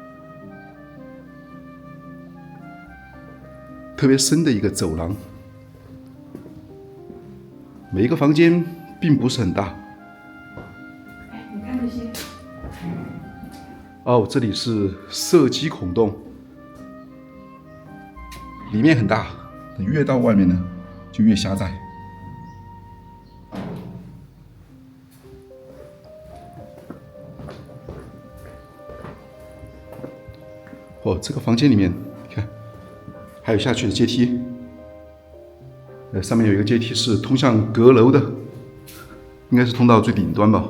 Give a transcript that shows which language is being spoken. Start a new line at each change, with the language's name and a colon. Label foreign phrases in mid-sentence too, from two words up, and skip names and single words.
Chinese: 特別深的一個走廊，每一個房間并不是很大。哎，你看这些。哦，这裡是射擊孔洞，裡面很大，越到外面呢就越狹窄。哦，這個房間裡面，你看，還有下去的階梯。上面有一個階梯是通向閣樓的，應該是通到最頂端吧。